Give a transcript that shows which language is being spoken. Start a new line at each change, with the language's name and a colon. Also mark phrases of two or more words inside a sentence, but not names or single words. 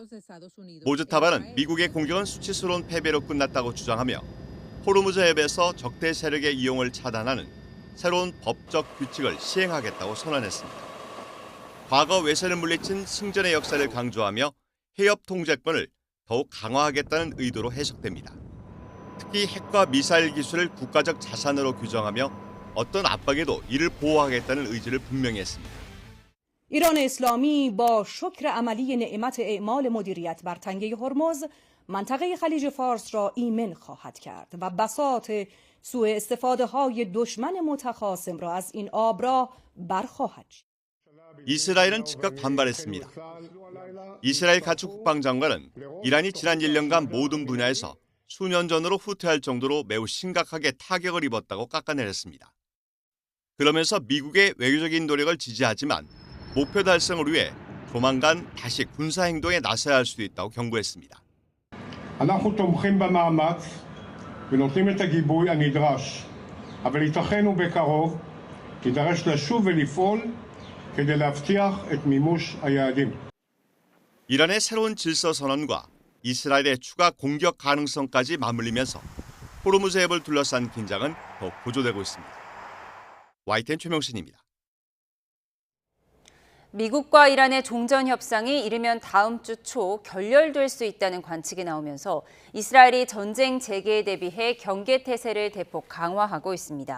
Korean: 모즈타바는 미국의 공격은 수치스러운 패배로 끝났다고 주장하며 호르무즈 해협에서 적대 세력의 이용을 차단하는 새로운 법적 규칙을 시행하겠다고 선언했습니다. 과거 외세를 물리친 승전의 역사를 강조하며 해협 통제권을 더욱 강화하겠다는 의도로 해석됩니다. 특히 핵과 미사일 기술을 국가적 자산으로 규정하며 어떤 압박에도 이를 보호하겠다는 의지를 분명히 했습니다.
Persian: ایران اسلامی با شکر عملی نعمت اعمال مدیریت بر تنگه هرمز منطقه خلیج فارس را ایمن خواهد کرد و بساط سوء استفاده های دشمن متخاصم را از این آب را برخواهد شد.
Korean: 이스라엘은 즉각 반발했습니다. 이스라엘 가축 국방장관은 이란이 지난 1년간 모든 분야에서 수년 전으로 후퇴할 정도로 매우 심각하게 타격을 입었다고 깎아내렸습니다. 그러면서 미국의 외교적인 노력을 지지하지만 목표 달성을 위해 조만간 다시 군사 행동에 나서야 할 수도 있다고 경고했습니다.
Hebrew: אנחנו תומכים במאמץ ונותנים את הגיבוי הנדרש, אבל ייתכן ובקרוב תידרש לשוב ולפעול כדי להבטיח את מימוש היעדים.
Korean: 이란의 새로운 질서 선언과 이스라엘의 추가 공격 가능성까지 맞물리면서 호르무즈 해협을 둘러싼 긴장은 더 고조되고 있습니다. YTN 최명신입니다. 미국과 이란의 종전 협상이 이르면 다음 주 초 결렬될 수 있다는 관측이 나오면서 이스라엘이 전쟁 재개에 대비해 경계 태세를 대폭 강화하고 있습니다.